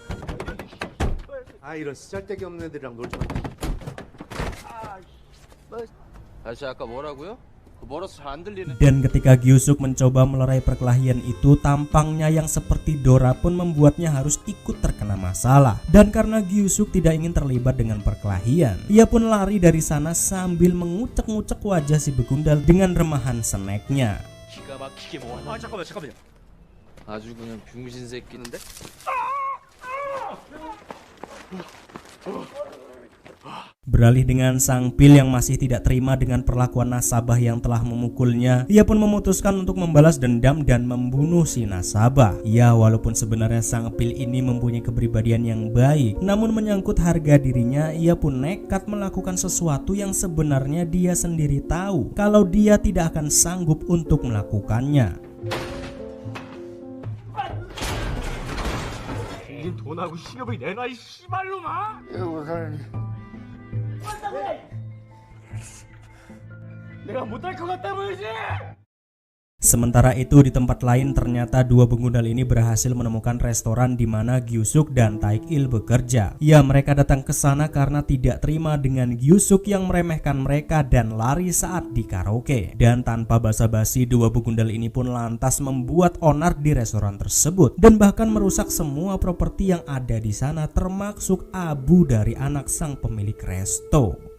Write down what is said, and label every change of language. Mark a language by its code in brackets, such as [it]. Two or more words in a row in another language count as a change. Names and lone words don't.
[ko] 아 이런 쓰잘데기 없는 애들이랑 놀지 마. 아저씨 아까 뭐라고요? 멀어서 잘 안 들리네. [id] Dan ketika Gyu-suk mencoba melerai perkelahian itu, tampangnya yang seperti Dora pun membuatnya harus ikut terkena masalah. Dan karena Gyu-suk tidak ingin terlibat dengan perkelahian, ia pun lari dari sana sambil mengucek-ngucek wajah si begundal dengan remahan snacknya. [ko] 기가 막히게 모아. 아 잠깐만요. 아주 그냥 병신 새끼인데? [id] Beralih dengan sang Pil yang masih tidak terima dengan perlakuan nasabah yang telah memukulnya, ia pun memutuskan untuk membalas dendam dan membunuh si nasabah. Ya, walaupun sebenarnya sang Pil ini mempunyai kepribadian yang baik, namun menyangkut harga dirinya, ia pun nekat melakukan sesuatu yang sebenarnya dia sendiri tahu kalau dia tidak akan sanggup untuk melakukannya. [ko] 이긴 돈하고 식욕을 내놔 이 씨발놈아. 내가 못할 것 같다 보이지? [id] Sementara itu di tempat lain ternyata dua begundal ini berhasil menemukan restoran di mana Gyu-suk dan Taek-il bekerja. Ya, mereka datang ke sana karena tidak terima dengan Gyu-suk yang meremehkan mereka dan lari saat di karaoke. Dan tanpa basa-basi, dua begundal ini pun lantas membuat onar di restoran tersebut dan bahkan merusak semua properti yang ada di sana, termasuk abu dari anak sang pemilik resto.